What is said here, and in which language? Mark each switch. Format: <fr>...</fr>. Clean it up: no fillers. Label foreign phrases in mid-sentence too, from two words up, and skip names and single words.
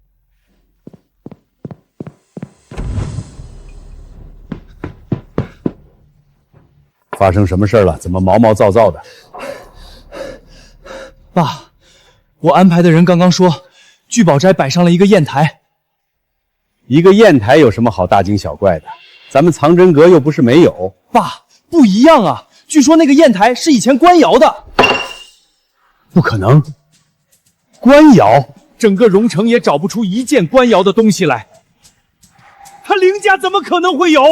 <zh>發生什麼事了？怎麼毛毛躁躁的？爸，我安排的人剛剛說，聚寶齋擺上了一個硯台。一個硯台有什麼好大驚小怪的？咱們藏真閣又不是沒有。爸，不一樣啊！據說那個硯台是以前官窯的。不可能，官窯，整個榮城也找不出一件官窯的東西來。他凌家怎麼可能會有？</zh>